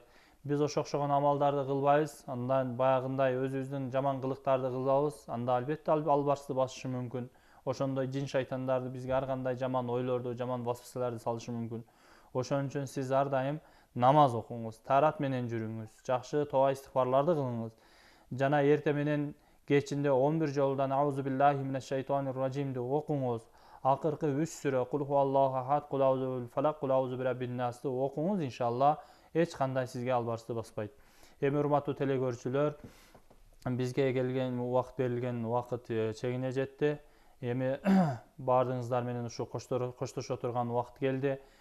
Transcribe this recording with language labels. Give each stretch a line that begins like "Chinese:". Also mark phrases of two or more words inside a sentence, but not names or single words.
Kyrgyz: Биз ошо окшогон амалдарды кылбайбыз, андан баягындай өзүбүздүн жаман кылыктарды кылабыз, анда албетте албарсты басышы мүмкүн. Ошондой жин шайтандарды бизге ар кандай жаман ойлорду, жаман васвасаларды салышы мүмкүн. Ошон үчүн сиз ар дайым намаз окуңуз, таарат менен жүрүңүз, жакшы тоба истигфарларды кылыңыз. Жана эртең менен кечинде 11 жолудан
Arabic: أعوذ بالله من الشيطان الرجيم
Kyrgyz: окуңуз. Акыркы 3 сүрө
Arabic: قل هو الله أحد, قل أعوذ بالفلق, قل أعوذ برب الناس
Kyrgyz: окуңуз, иншалла эч кандай сизге албарсты баспайт. Эми урматтуу телекөрүүчүлөр, бизге келген убакыт берилген убакыт чегине жетти. Эми баардыгыңыздар менен ушу коштошо турган убакыт келди.